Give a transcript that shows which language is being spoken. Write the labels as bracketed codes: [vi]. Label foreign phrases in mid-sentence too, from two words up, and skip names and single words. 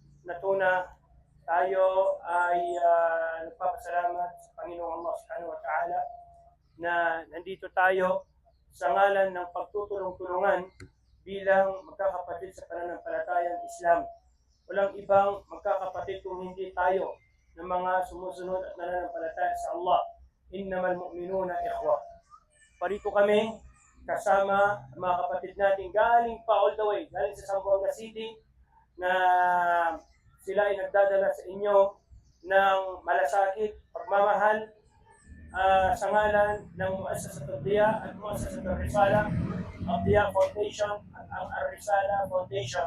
[tl] na tuna, tayo ay nagpapasalamat sa Panginoong Allah [ar] سبحانه وتعالى [tl] na nandito tayo sa ngalan ng pagtutulong-tulungan bilang magkakapatid sa pananampalatayang Islam. Walang ibang magkakapatid kung hindi tayo ng mga sumusunod at nananampalataya sa Allah. [ar] إنما المؤمنون إخوة. [tl] Parito kami kasama mga kapatid natin galing pa [en] all the way, [tl] galing sa Zamboanga City, na sila ay nagdadala sa inyo ng malasakit, pagmamahal sa ngalan ng Muassasatul Diya at Muassasatul Risala, Diya Foundation at ang Ar-Risala Foundation.